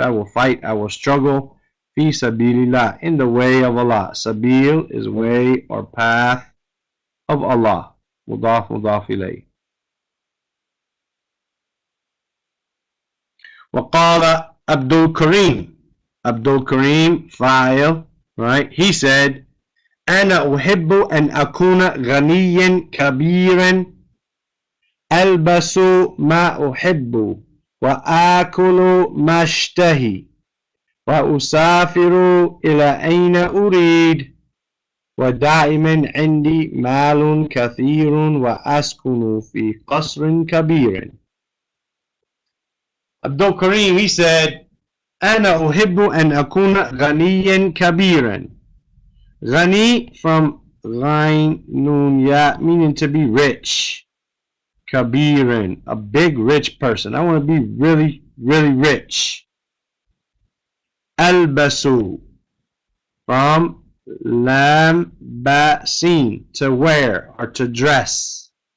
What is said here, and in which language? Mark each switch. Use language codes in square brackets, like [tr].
[en] I will fight, I will struggle. [ar] Fi sabilillah, [en] in the way of Allah. Sabil is way or path of Allah. [ar] Mudaf, mudaf ilayh. وقال [en] Abdul Kareem. Abdul Kareem, fa'il, right? He said, [ar] أنا أحب أن أكون غنيا كبيرا ألبس ما أحب وآكل ما أشتهي وأسافر إلى أين أريد ودائما عندي مال كثير وأسكن في قصر كبير. Abdul Kareem, [en] he said, [ar] أنا أحب أن أكون غنيا كبيرا. [en] Ghani from Ghain Nun Ya, meaning to be rich. Kabiran, a big rich person. I want to be really, really rich. Albasu from Lam Ba Sin, to wear or to dress.